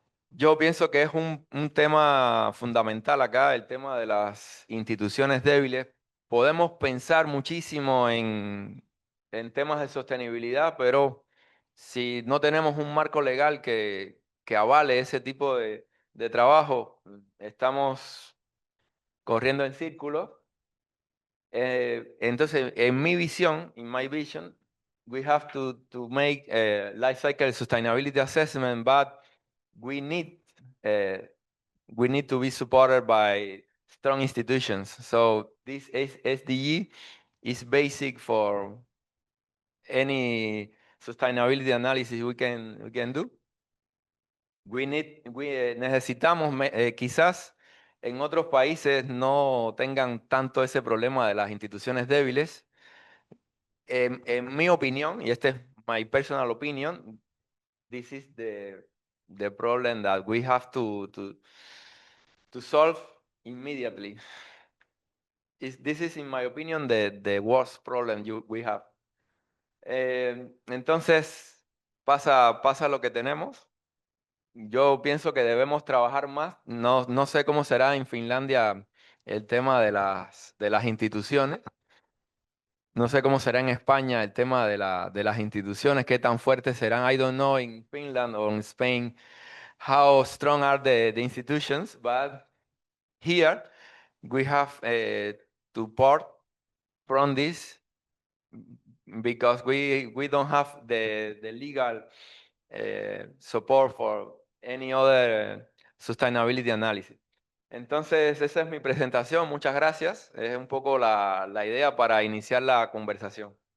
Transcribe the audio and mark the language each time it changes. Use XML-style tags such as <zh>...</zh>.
<es>Yo pienso que es un tema fundamental acá, el tema de las instituciones débiles. Podemos pensar muchísimo en temas de sostenibilidad, pero si no tenemos un marco legal que avale ese tipo de trabajo, estamos corriendo en círculos. Entonces, en mi visión,</es> <en>in my vision, we have to make a life cycle sustainability assessment, but we need uh, we need to be supported by strong institutions. So this SDG is basic for any sustainability analysis we can do.</en> <es>Necesitamos, quizás en otros países no tengan tanto ese problema de las instituciones débiles. En mi opinión, y este es</es> <en>my personal opinion, this is the problem that we have to solve immediately. this is, in my opinion, the worst problem we have.</en> <es>Entonces, pasa lo que tenemos. Yo pienso que debemos trabajar más. No sé cómo será en Finlandia el tema de las instituciones. No sé cómo será en España el tema de las instituciones, qué tan fuertes serán.</es> <en>I don't know in Finland or in Spain how strong are the institutions, but here we have to part from this because we don't have the legal support for any other sustainability analysis.</en> <es>Entonces, esa es mi presentación. Muchas gracias. Es un poco la idea para iniciar la conversación.</es>